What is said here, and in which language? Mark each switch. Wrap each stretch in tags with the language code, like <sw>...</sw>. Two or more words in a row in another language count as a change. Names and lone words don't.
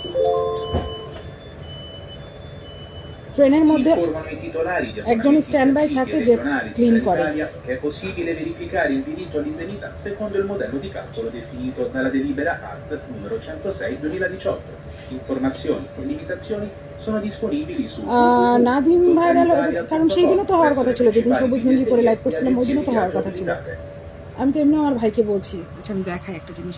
<bn>ট্রেনের মধ্যে একজন</bn> <en>stand by</en> <bn>থাকে যে ক্লিন করে।</bn> <it>È possibile verificare il diritto all'indennità secondo il modello di calcolo definito dalla delibera ART numero 106/2018. Informazioni e limitazioni sono disponibili su</it> <bn>নাদিম ভাইরাল, কারণ সেই দিনও তো হওয়ার কথা ছিল, যেদিন সবুজ গেঞ্জি পরে লাইভ করছিলাম ওই দিনও তো হওয়ার কথা ছিল। আমি তো এমনি আমার ভাইকে বলছি। আচ্ছা, আমি দেখাই একটা জিনিস।</bn>